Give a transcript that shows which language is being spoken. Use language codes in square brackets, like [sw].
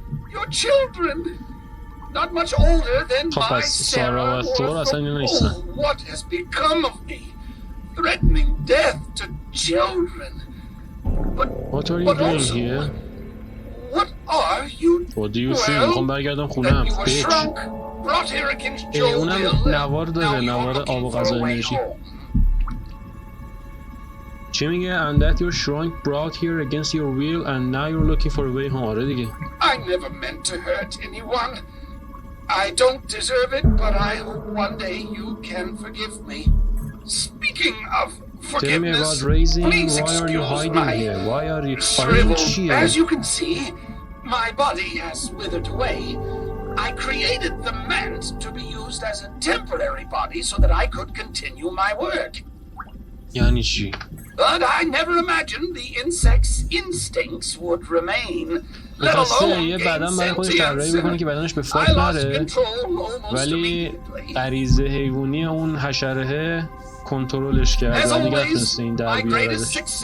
[en] Your children, not much older than my Sarah or oh, what has become of me? Threatening death to children. But what are you doing also, here? What are you? What do you think? [fa] میخوام برگردم خونم. [en] Shrunk, brought here against your [fa] اونم [en] will. [fa] نوار داره، نوار آب و غذا انرژی. چی میگه؟ [en] And that you shrunk, brought here against your will, and now you're looking for a way home. [fa] آره دیگه. [en] I never meant to hurt anyone. I don't deserve it, but I hope one day you can forgive me. Speaking of forgiveness, tell me about raising. please why are you hiding here? Why are you shriveled? As you can see, my body has withered away. I created the ment to be used as a temporary body so that I could continue my work. [fa] یعنی چی؟ [en] But I never imagined the insect's instincts would remain. [fa] میخواسته یه بدن برای خودش طراحی بکنه که بدنش به فاک نره، ولی غریزه حیوانی اون حشره کنترلش کرد و دیگه نتونسته این در بیاردش.